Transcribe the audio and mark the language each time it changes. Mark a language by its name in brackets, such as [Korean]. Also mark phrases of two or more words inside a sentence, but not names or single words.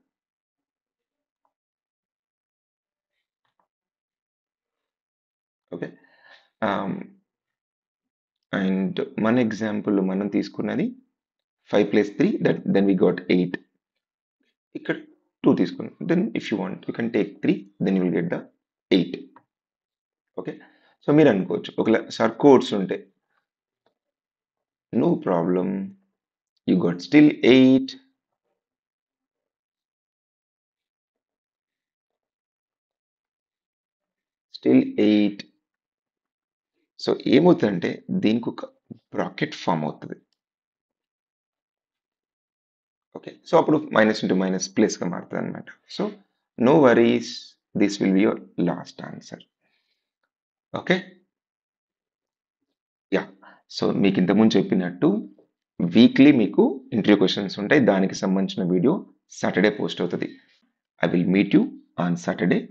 [English] Okay, and [Telugu] మన ఎగ్జాంపుల్ మనం తీసుకున్నది [English] 5 + 3, then we got 8. [Telugu] ఇక్కడ 2 తీసుకున్నాం, [English] Then if you want you can take 3, then you will get the 8. Okay, so [Telugu] మీరు అనుకోవచ్చు ఒకవేళ [English] sir codes [Telugu] ఉంటే, [English] no problem, you got still 8. Still 8. [Telugu] సో ఏమవుతుందంటే దీనికి ఒక [English] bracket form [Telugu] అవుతుంది. [English] Okay, so [Telugu] అప్పుడు [English] minus into minus [Telugu] ప్లస్గా మారుతుంది అనమాట. [English] So no worries, this will be your last answer. Okay, ya, so [Telugu] మీకు ఇంతకుముందు చెప్పినట్టు వీక్లీ మీకు [English] interview questions [Telugu] ఉంటాయి, దానికి సంబంధించిన వీడియో [English] Saturday post [Telugu] అవుతుంది. [English] I will meet you on Saturday.